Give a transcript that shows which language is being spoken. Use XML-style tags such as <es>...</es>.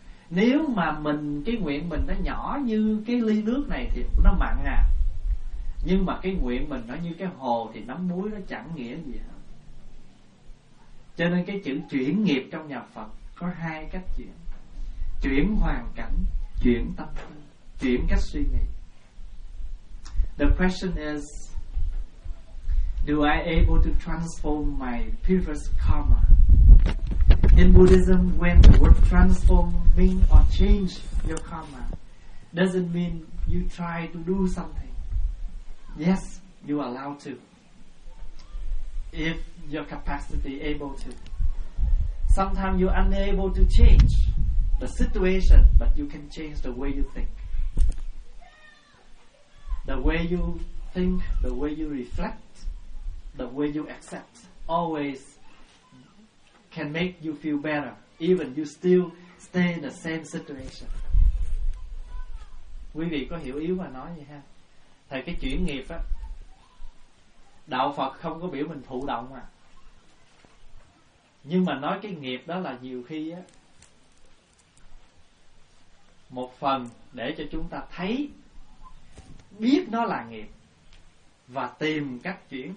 <vi>Nếu mà mình, cái nguyện mình nó nhỏ như cái ly nước này thì nó mặn à. Nhưng mà cái nguyện mình nó như cái hồ thì nắm muối nó chẳng nghĩa gì hết. Cho nên cái chữ chuyển nghiệp trong nhà Phật có hai cách chuyển. Chuyển hoàn cảnh, chuyển tâm tư, chuyển cách suy nghĩ.</vi> <en>The question is, do I able to transform my previous karma? In Buddhism, when the word transform mean or change your karma, doesn't mean you try to do something. Yes, you are allowed to, if your capacity able to. Sometimes you're unable to change the situation, but you can change the way you think. The way you think, the way you reflect, the way you accept, always can make you feel better, even you still stay in the same situation.</en> <vi>Quý vị có hiểu yếu mà nói vậy ha? Thầy, cái chuyển nghiệp á, đạo Phật không có biểu mình thụ động à. Nhưng mà nói cái nghiệp đó là nhiều khi á, một phần để cho chúng ta thấy, biết nó là nghiệp và tìm cách chuyển.</vi>